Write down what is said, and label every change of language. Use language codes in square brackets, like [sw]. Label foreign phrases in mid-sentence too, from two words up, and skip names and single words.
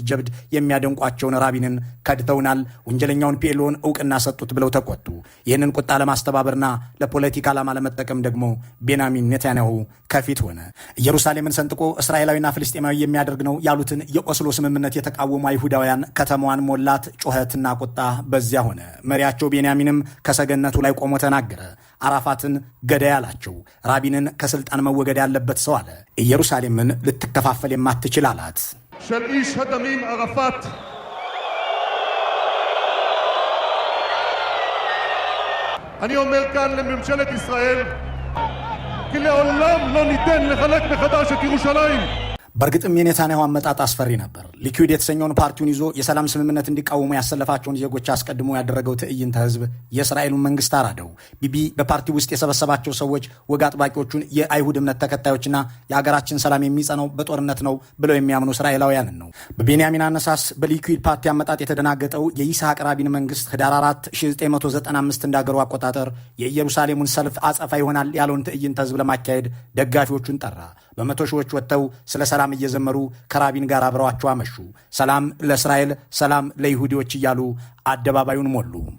[am] ጀብድ የሚያደንቋቸውን ራቢንን ከድተውናል፣ ወንጀለኛውን ፒኤልኦን እውቅና ሰጡት ብለው ተቆጡ። ይህንን ቁጣ ለማስተባበርና ለፖለቲካ ዓላማ ለመጠቀም ደግሞ ቤንያሚን ኔታንያሁ ከፊት ሆነ። ኢየሩሳሌምን ሰንጥቆ እስራኤላዊና ፍልስጤማዊ የሚያደርግ ነው ያሉትን የኦስሎ ስምምነት የተቃወሙ አይሁዳውያን ከተማዋን ሞላት። ጩኸትና ቁጣ በዚያ ሆነ። መሪያቸው ቤንያሚንም ከሰገነቱ ላይ ቆሞ ተናገረ። አራፋትን ገዳይ አላቸው። ራቢንን ከስልጣን መወገድ ያለበት ሰው አለ። ኢየሩሳሌምን ልትከፋፈል የማትችል አላት። [he] של איש הדמים ערפאת אני אומר כאן לממשלת ישראל כי לעולם לא ניתן לחלק מחדש את ירושלים. [am] በእርግጥም የኔታንያሁ አመጣጥ አስፈሪ ነበር። ሊኩድ የተሰኘውን ፓርቲውን ይዞ የሰላም ስምምነት እንዲቃወሙ ያሰለፋቸውን ዜጎች አስቀድሞ ያደረገው ትዕይንተ ህዝብ የእስራኤሉን መንግስት አራደው። ቢቢ በፓርቲው ውስጥ የሰበሰባቸው ሰዎች ወግ አጥባቂዎቹን የአይሁድ እምነት ተከታዮችና የሀገራችን ሰላም የሚጸናው በጦርነት ነው ብለው የሚያምኑ እስራኤላውያንን ነው። በቤንያሚን አነሳስ በሊኩድ ፓርቲ አመጣጥ የተደናገጠው የይስሐቅ ራቢን መንግስት ህዳር 4 1995 እንዳገሩ አቆጣጠር የኢየሩሳሌሙን ሰልፍ አጸፋ ይሆናል ያለውን ትዕይንተ ህዝብ ለማካሄድ ደጋፊዎቹን ጠራ። በመቶ ሺዎች ወጥተው ስለ ሰላም እየዘመሩ ከራቢን ጋር አብረዋቸው አመሹ። ሰላም ለእስራኤል፣ ሰላም ለይሁዲዎች እያሉ አደባባዩን ሞሉ።